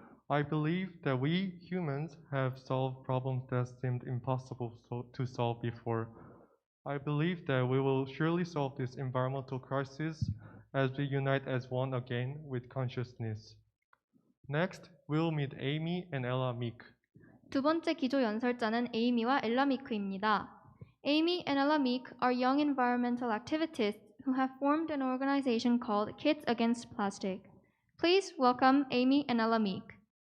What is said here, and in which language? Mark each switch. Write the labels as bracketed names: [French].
[English] I believe that we humans have solved problems that seemed impossible to solve before. I believe that we will surely solve this environmental crisis as we unite as one again with consciousness. Next, we'll meet Amy and Ella Meek. [Korean] 두 번째 기조 연설자는 에이미와 엘라 미크입니다. [English] Amy and Ella Meek are young environmental activists who have formed an organization called Kids Against Plastic. Please welcome Amy and Ella Meek.